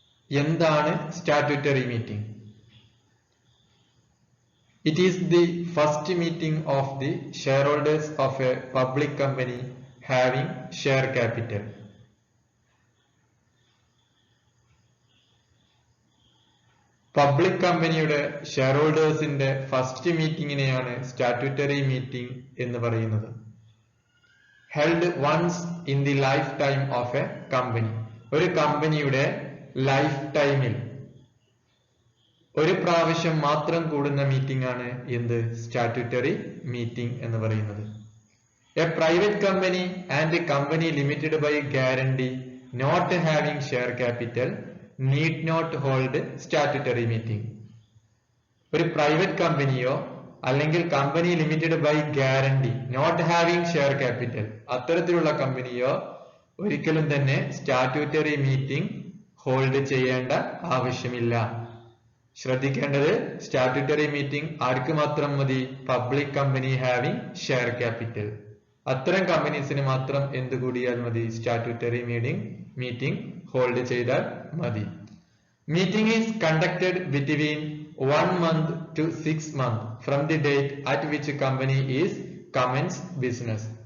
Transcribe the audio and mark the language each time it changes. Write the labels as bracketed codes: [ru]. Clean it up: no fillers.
[ml] എന്താണ് statutory meeting? [en] It is the first meeting of the shareholders of a public company having share capital. [ml] Public കമ്പനിയുടെ share ഹോൾഡേഴ്സിന്റെ first മീറ്റിംഗിനെയാണ് statutory meeting എന്ന് പറയുന്നത്. [en] held once in the lifetime of a company. [ml] ഒരു കമ്പനിയുടെ life ടൈമിൽ ഒരു പ്രാവശ്യം മാത്രം കൂടുന്ന മീറ്റിംഗ് ആണ് എന്ത് സ്റ്റാറ്റ്യൂട്ടറി മീറ്റിംഗ് എന്ന് പറയുന്നത്. [en] A private company and company limited by guarantee not having share capital need not hold statutory meeting. [ml] ഒരു പ്രൈവറ്റ് കമ്പനിയോ അല്ലെങ്കിൽ company limited [en] by guarantee not having share capital [ml] അത്തരത്തിലുള്ള കമ്പനിയോ ഒരിക്കലും തന്നെ സ്റ്റാറ്റ്യൂട്ടറി മീറ്റിംഗ് ഹോൾഡ് ചെയ്യേണ്ട ആവശ്യമില്ല. ശ്രദ്ധിക്കേണ്ടത് സ്റ്റാറ്റ്യൂട്ടറി മീറ്റിംഗ് ആർക്ക് മാത്രം മതി? [en] Public company having share capital. [ml] അത്തരം കമ്പനീസിന് മാത്രം എന്ത് കൂടിയാൽ മതി? സ്റ്റാറ്റ്യൂട്ടറി മീറ്റിംഗ് ഹോൾഡ് ചെയ്താൽ മതി. [en] Meeting is conducted between 1 month to 6 months from the date at which company is commence business.